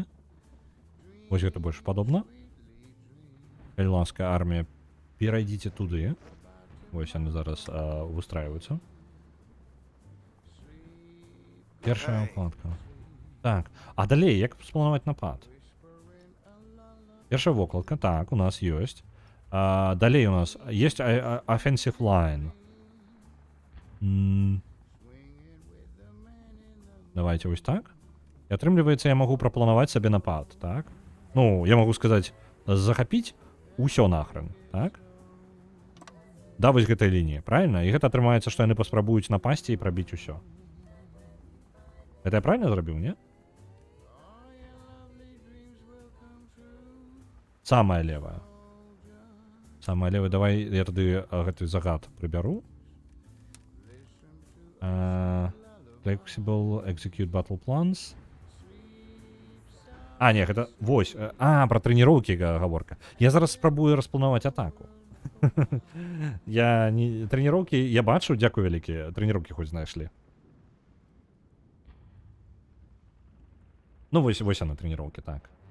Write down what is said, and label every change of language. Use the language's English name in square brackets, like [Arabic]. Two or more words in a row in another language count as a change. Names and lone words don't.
[Belarusian] Вось гэта больш падобна. Калі ласка, армія, перайдзіце туды. Вось яны зараз выстраиваюцца. Першая укладка. Так, а далей, як спланаваць напад? Першая вокладка, так, у нас ёсць. Далей у нас есть [English] offensive line. [Belarusian] Давайте вось так. І атрымліваецца, я магу прапланаваць сабе напад, так? Ну, я магу сказаць, захапіць усё нахрен, так? Да, вось гэтай лініі, правильно? І гэта атрымаецца, што яны паспрабуюць напасці і прабіць усё. Гэта я правильно зрабіў, не? Самая левая. Самая левая, давай я тады гэты загад прыбяру. [English] Flexible, execute battle plans. [Belarusian] А, не, гэта вось. Пра трэніроўкі гаворка. Я зараз спрабую распланаваць атаку. Я не трэніроўкі, я бачу, дзякую вялікі, трэніроўкі хоць знайшлі. Ну, вось яны трэніроўкі, так.